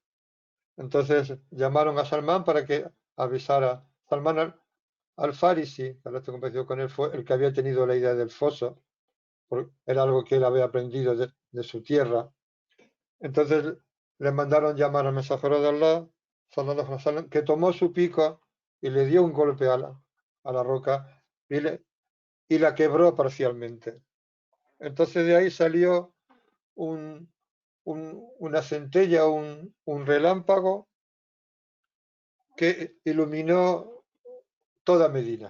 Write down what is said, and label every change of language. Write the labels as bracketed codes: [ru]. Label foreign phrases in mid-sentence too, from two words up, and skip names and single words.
[es] Entonces llamaron a Salmán para que avisara. Salmán al-Farisi, que ahora estoy convencido con él, fue el que había tenido la idea del foso, porque era algo que él había aprendido de su tierra. Entonces le mandaron llamar al mensajero de Allah, [ar] صلى الله عليه وسلم, [es] que tomó su pico y le dio un golpe a la roca y la quebró parcialmente. Entonces de ahí salió un, una centella, un relámpago que iluminó toda Medina.